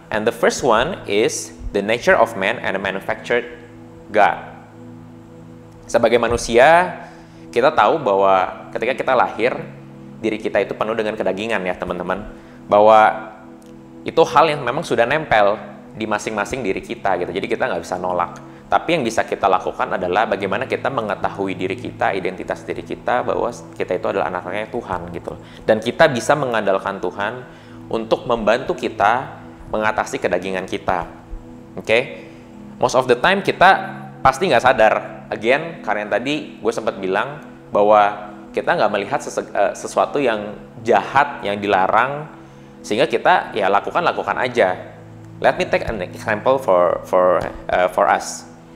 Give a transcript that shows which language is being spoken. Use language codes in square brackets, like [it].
[en] And the first one is the nature of man and the manufactured God. [id] Sebagai manusia, kita tahu bahwa ketika kita lahir, diri kita itu penuh dengan kedagingan ya teman-teman. Bahwa itu hal yang memang sudah nempel di masing-masing diri kita gitu. Jadi kita nggak bisa nolak. Tapi yang bisa kita lakukan adalah bagaimana kita mengetahui diri kita, identitas diri kita, bahwa kita itu adalah anak-anaknya Tuhan gitu. Dan kita bisa mengandalkan Tuhan untuk membantu kita mengatasi kedagingan kita. Oke? [en] Most of the time [id] kita pasti nggak sadar. Again, karena yang tadi gue sempat bilang bahwa kita nggak melihat sesuatu yang jahat, yang dilarang, sehingga kita ya lakukan aja. [en] Let me take an example for us.